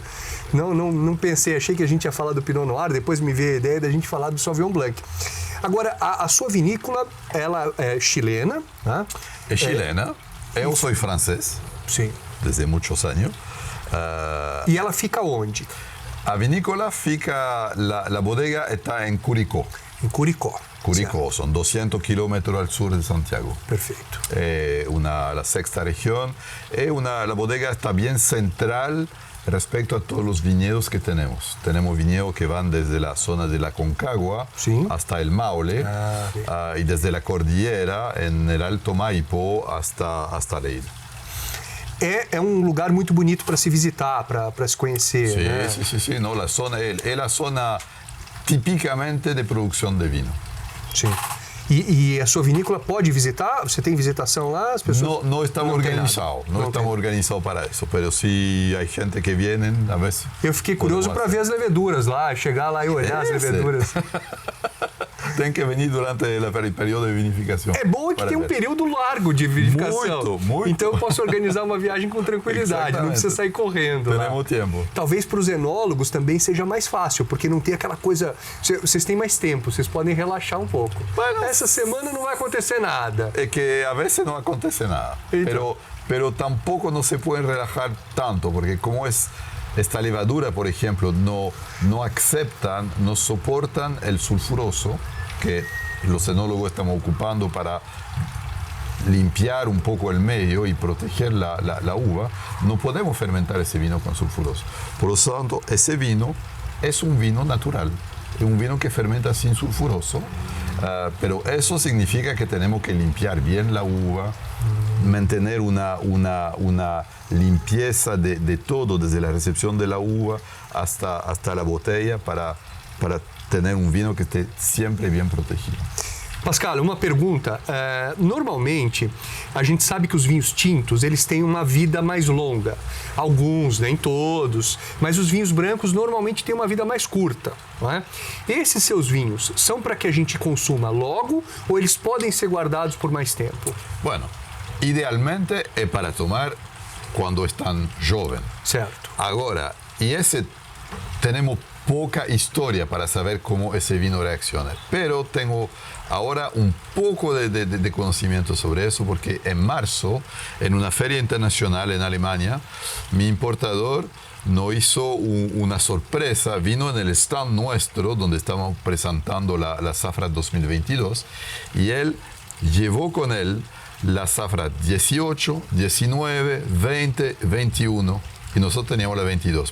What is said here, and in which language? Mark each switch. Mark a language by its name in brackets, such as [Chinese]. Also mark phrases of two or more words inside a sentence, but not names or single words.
[Portuguese] Não pensei, achei que a gente ia falar do Pinot Noir, depois me veio a ideia da gente falar do Sauvignon Blanc. Agora, a sua vinícola, ela é chilena, né? É chilena. Eu sou francês. Sim. Desde muitos anos. E ela fica onde? A vinícola fica... [Spanish] La bodega está em Curicó. [Portuguese] Em Curicó. [Spanish] Curicó, son 200 kilómetros al sur de Santiago. Perfecto. La sexta región. La bodega está bien central respecto a todos los viñedos que tenemos. Tenemos viñedos que van desde la zona de la Concagua hasta el Maule y desde la cordillera en el Alto Maipo hasta Leida. [Portuguese] É um lugar muito bonito para se visitar, para se conhecer. [Spanish] Sí, [Portuguese] né? [Spanish] sí. No, la zona es la zona típicamente de producción de vino. [Portuguese] Sim. E a sua vinícola pode visitar? Você tem visitação lá? As pessoas [Spanish] no estamos organizados. No estamos organizados para isso. [Portuguese] Mas se há gente que vem, a vezes. Eu fiquei curioso para ver as leveduras lá, chegar lá e olhar as leveduras. Tem que vir durante o período de vinificação. É bom que tem um período largo de vinificação. Muito. Então eu posso organizar uma viagem com tranquilidade, não precisa sair correndo. Temos tempo. Talvez para os enólogos também seja mais fácil, porque não tem aquela coisa... Vocês têm mais tempo, vocês podem relaxar um pouco. Essa semana não vai acontecer nada. É que a vezes não acontece nada. Então. [Spanish] Pero tampoco no se pueden relajar tanto, porque como es... Esta levadura, por ejemplo, no aceptan, no soportan el sulfuroso que los enólogos estamos ocupando para limpiar un poco el medio y proteger la uva. No podemos fermentar ese vino con sulfuroso. Por lo tanto, ese vino es un vino natural, es un vino que fermenta sin sulfuroso, pero eso significa que tenemos que limpiar bien la uva, mantener una limpieza de todo, desde la recepción de la uva hasta la botella, para tener un vino que esté siempre bien protegido. [Portuguese] Pascal, uma pergunta. Normalmente, a gente sabe que os vinhos tintos, eles têm uma vida mais longa. Alguns, nem todos. Mas os vinhos brancos normalmente têm uma vida mais curta. Não é? Esses seus vinhos são para que a gente consuma logo ou eles podem ser guardados por mais tempo? Bueno, idealmente é para tomar quando estão jovens. Certo. Agora, temos [Spanish] poca historia para saber cómo ese vino reacciona. Pero tengo ahora un poco de conocimiento sobre eso, porque en marzo, en una feria internacional en Alemania, mi importador nos hizo una sorpresa, vino en el stand nuestro, donde estamos presentando la Zafra 2022, y él llevó con él la Zafra 18, 19, 20, 21, y nosotros teníamos la 22.